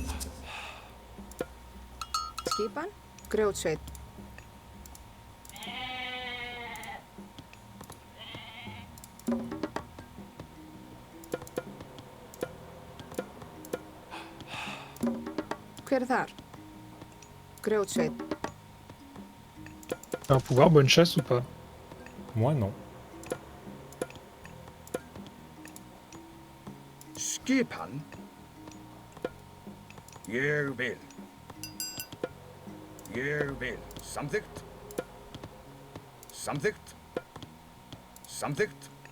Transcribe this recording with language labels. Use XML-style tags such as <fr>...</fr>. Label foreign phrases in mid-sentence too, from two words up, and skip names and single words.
<is>Skipan, grjótsveit. Hver er þar? Grjótsveit.</is> <fr>Un pouvoir bonne chasse ou pas? Moi, non.</fr> <is>Skipan. Ég vil. Ég vil. Samþykkt. Samþykkt. Samþykkt.</is>